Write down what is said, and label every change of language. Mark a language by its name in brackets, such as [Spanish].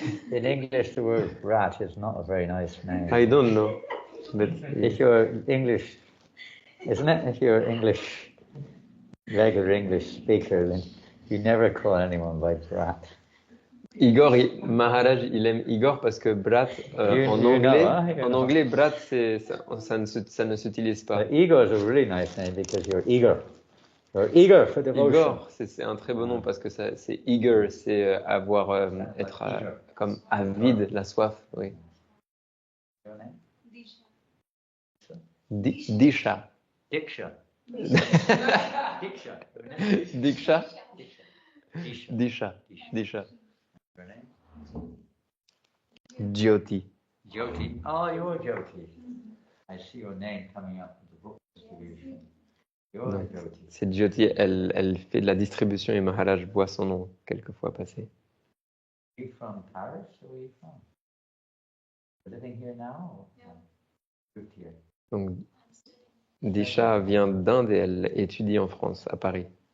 [English] In English, the word brat is not a very nice name. I don't know. But If you're English, isn't it? If you're English, regular English speaker, then you never call anyone by brat. [French] Igor, Maharaj, il aime Igor parce que Brat, en anglais, Brat, ça ne s'utilise pas. [English] But Igor is a really nice name because you're eager. You're eager for devotion. [French] Igor, c'est un très beau nom parce que c'est eager, c'est être comme avide, la soif, oui. [English] Your name? Disha. Diksha. Diksha. Diksha? Disha. Disha. Your name? Jyoti. Jyoti. Oh, you're Jyoti. I see your name coming up with the book distribution. You're [French] Non, [English] Jyoti. [French] c'est Jyoti, elle fait de la distribution et Maharaj voit son nom quelquefois passer. [English] Are you from Paris or where are you from? You're living here now? Or? Yeah. Moved here. [French] Donc, Disha vient d'Inde et elle étudie en France, à Paris.